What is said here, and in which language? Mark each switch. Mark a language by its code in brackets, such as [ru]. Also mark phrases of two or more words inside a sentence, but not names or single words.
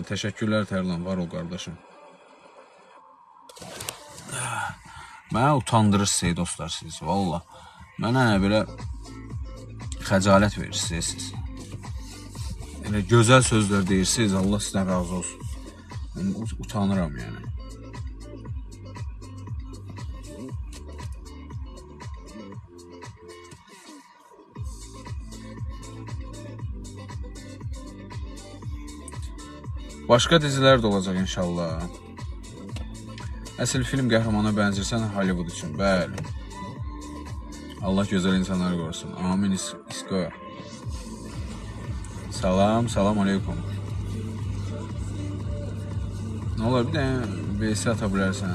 [az] Teşekkürler Tərlan, var ol qardaşım. Mənə utandırırsınız dostlar siz, valla. Mənə belə xəcalət verirsiniz siz. Yəni, gözəl sözlər deyirsiniz, Allah sizdən razı olsun. Yəni, utanıram yəni. [tr] Başka diziler de olacak inşallah. [az] Əsl film qəhrəmana benzirsən Hollywood üçün. Bəli. Allah gözəl insanları qorusun. Amin İsko. Salam, salam aleykum. [tr] Ne olur bir de VS ata bilərsən.